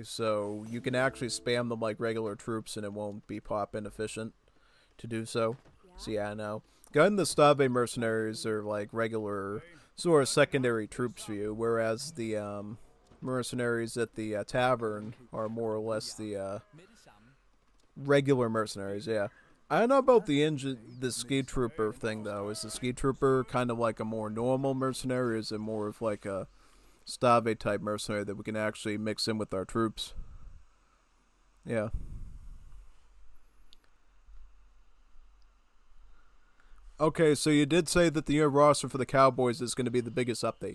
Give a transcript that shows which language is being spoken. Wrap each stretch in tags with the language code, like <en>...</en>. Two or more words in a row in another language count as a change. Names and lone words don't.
<en>So you can actually spam them like regular troops, and it won't be pop inefficient to do so. So yeah, I know. Gun the Stave mercenaries are like regular sort of secondary troops for you, whereas the mercenaries at the tavern are more or less the</en> <da>Med det samme.</da> <en>regular mercenaries. Yeah, I don't know about the ski trooper thing though. Is the ski trooper kind of like a more normal mercenary, or is it more of like a Stave type mercenary that we can actually mix in with our troops? Yeah. Okay, so you did say that the year roster for the Cowboys is going to be the biggest update.</en>